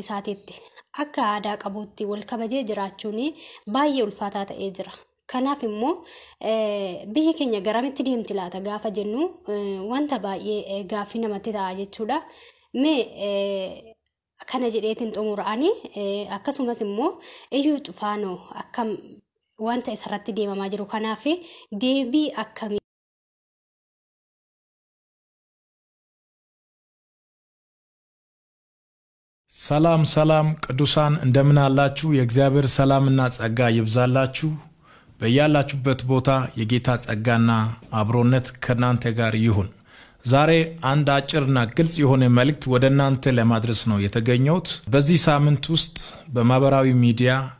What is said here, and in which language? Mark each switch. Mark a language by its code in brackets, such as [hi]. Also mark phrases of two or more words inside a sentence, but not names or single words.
[om] isaatiitti akka aadaa qabuutti wal kabajee jiraachuun baay'ee ulfaataa ta'ee jira kanaaf immoo biyya keenya garamitti deemti laata gaafa jennu wanta baay'ee gaaffii namatti ta'a jechuudha mee kana jedheetiin xumuraani akkasumas immoo Iyyuu Cufaanoo akkam wanta isarratti deemamaa jiru kanaaf deebii akkamii [am] ሰላም ቅዱሳን እንደምን አላችሁ የእግዚአብሔር ሰላምና ጸጋ ይብዛላችሁ በእያላችሁበት ቦታ የጌታ ጸጋና አብሮነት ከናንተ ጋር ይሁን ዛሬ አንድ አጭርና ግልጽ የሆነ መልእክት ወደናንተ ለማድረስ ነው የተገኘሁት በዚህ ሳምንት ውስጥ በማህበራዊ ሚዲያ